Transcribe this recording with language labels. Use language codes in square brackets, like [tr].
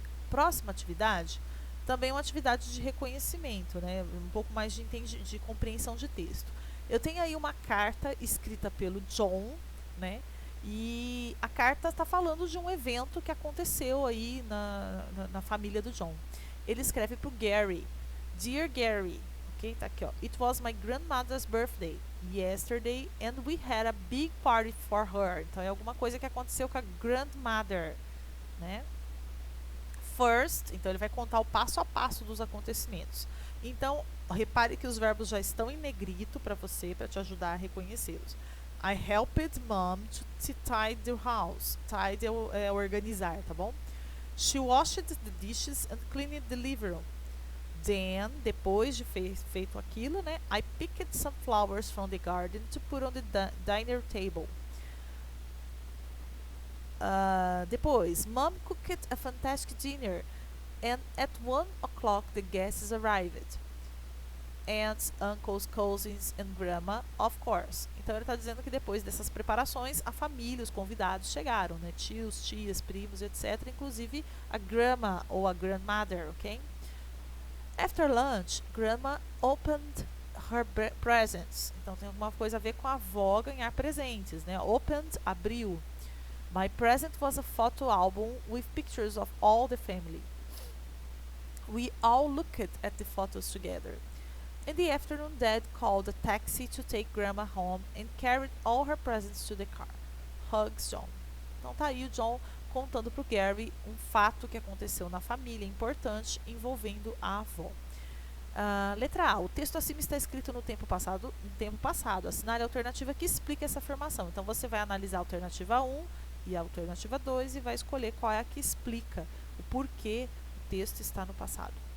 [pt] Próxima atividade, também uma atividade de reconhecimento, né? Um pouco mais de compreensão de texto. Eu tenho aí uma carta escrita pelo John, né? E a carta está falando de um evento que aconteceu aí na família do John. Ele escreve para o Gary. Dear Gary, ok? Tá aqui, ó. [en] It was my grandmother's birthday. yesterday and we had a big party for her. [pt] Então é alguma coisa que aconteceu com a grandmother, né? First, então ele vai contar o passo a passo dos acontecimentos. Então, repare que os verbos já estão em negrito para você, para te ajudar a reconhecê-los. [en] I helped mom to tidy the house. Tidy [pt] é organizar, tá bom? [en] She washed the dishes and cleaned the living room. [pt] Then, depois de feito aquilo, né? [en] I picked some flowers from the garden to put on the dinner table. Depois, Mom cooked a fantastic dinner, and at 1 o'clock the guests arrived. Aunts, uncles, cousins and grandma, of course. [pt] Então ele está dizendo que depois dessas preparações, a família, os convidados chegaram, né? Tios, tias, primos, etc. Inclusive a grandma ou a grandmother, ok? [en] After lunch, grandma opened her presents. [pt] Então tem alguma coisa a ver com a avó ganhar presentes, né? Opened, abriu. [en] My present was a photo album with pictures of all the family. We all looked at the photos together. In the afternoon, Dad called a taxi to take Grandma home and carried all her presents to the car. Hugs, John. [pt] Então tá aí o John contando pro Gary um fato que aconteceu na família importante envolvendo a avó. Letra A. O texto acima está escrito no tempo passado. Assinale a alternativa que explica essa afirmação. Então você vai analisar a alternativa 1 e a alternativa 2 e vai escolher qual é a que explica o porquê o texto está no passado.